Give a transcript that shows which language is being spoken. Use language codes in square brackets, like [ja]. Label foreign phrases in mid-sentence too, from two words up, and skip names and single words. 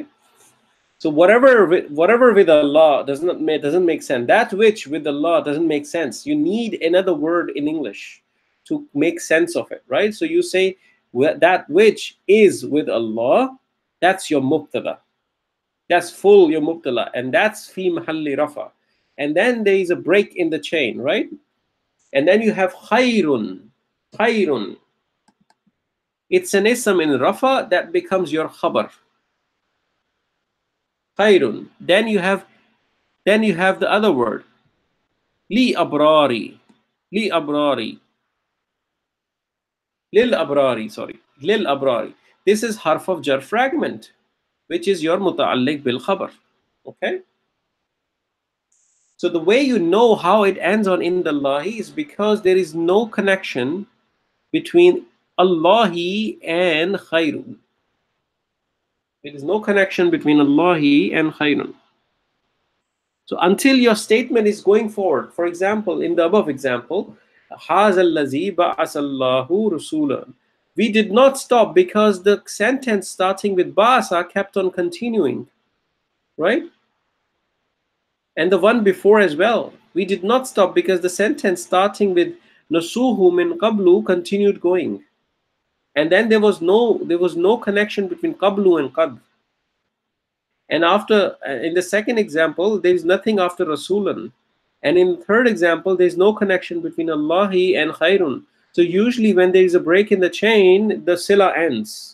[en] So whatever with Allah doesn't make sense. That which with Allah doesn't make sense. You need another word in English to make sense of it, right? So you say that which is with Allah, that's your mubtada. That's full your mubtada, and that's [ar] في محل رفع. [en] And then there is a break in the chain, right? And then you have khairun. Khairun. It's an ism in rafa that becomes your khabar. Khairun. Then you have the other word. [ar] للأبرار. للأبرار. للأبرار, sorry. للأبرار. [en] This is harf of jar fragment, which is your [ar] متعلق بالخبر. [en] Okay? So the way you know how it ends on indallahi is because there is no connection between Allahi and khairun. There is no connection between Allahi and khairun. So until your statement is going forward, for example, in the above example, [ar] هَذَا الَّذِي بَعَثَ اللَّهُ رُسُولًا. [en] We did not stop because the sentence starting with ba'asa kept on continuing, right? And the one before as well. We did not stop because the sentence starting with [ar] نسوه من قبل [en] continued going. And then there was no connection between qablu and qad. And after, in the second example, there is nothing after rasulan. And in the third example, there is no connection between Allahi and khairun. So usually when there is a break in the chain, the sila ends.